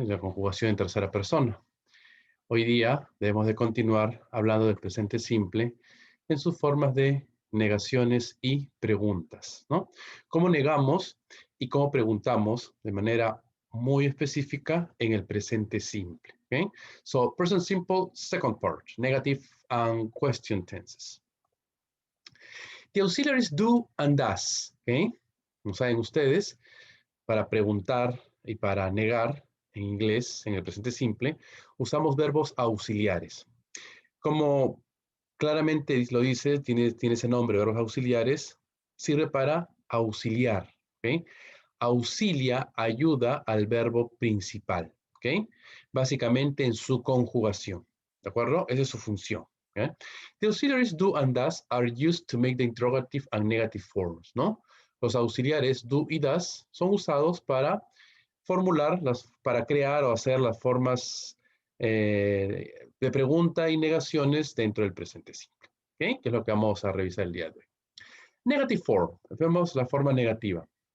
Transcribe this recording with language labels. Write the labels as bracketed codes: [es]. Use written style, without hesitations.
[es] Y la conjugación en tercera persona. Hoy día debemos de continuar hablando del presente simple en sus formas de negaciones y preguntas, ¿no? Cómo negamos y cómo preguntamos de manera muy específica en el presente simple, ¿ok? [en] So, present simple, second part, negative and question tenses. The auxiliaries do and does, ¿ok? [es] Como saben ustedes, para preguntar y para negar en inglés, en el presente simple, usamos verbos auxiliares. Como claramente lo dice, tiene ese nombre, verbos auxiliares, sirve para auxiliar, ¿ok? Auxilia, ayuda al verbo principal, ¿ok? Básicamente en su conjugación, ¿de acuerdo? Esa es su función. ¿Okay? [en] The auxiliaries do and does are used to make the interrogative and negative forms, ¿no? [es] Los auxiliares do y does son usados para formular, para crear o hacer las formas de pregunta y negaciones dentro del presente simple, ¿ok? Que es lo que vamos a revisar el día de hoy. [en] Negative form, [es] vemos la forma negativa.